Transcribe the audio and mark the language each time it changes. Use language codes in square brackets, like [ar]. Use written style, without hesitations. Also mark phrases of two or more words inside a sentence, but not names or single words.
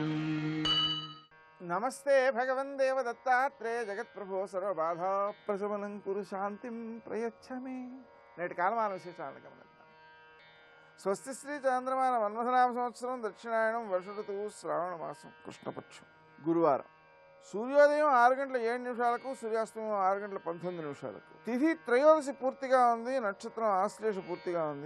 [sa] नमस्ते भगवन् देवदत्तात्रेय जगत्प्रभो सर्वबाधा प्रशमनं कुरु शांतिं प्रयच्छ मे। [te] నేటి కాలమాన విశేషాలను గమనిద్దాం. స్వస్తి శ్రీ చాంద్రమాన మన్మథనామ సంవత్సరం దక్షిణాయనం వర్ష ఋతువు శ్రావణ మాసం కృష్ణపక్షం గురువారం. సూర్యోదయం 6:07 సూర్యాస్తమయం 6:19. తిథి త్రయోదశి పూర్తిగా ఉంది. నక్షత్రం ఆశ్లేష పూర్తిగా ఉంది.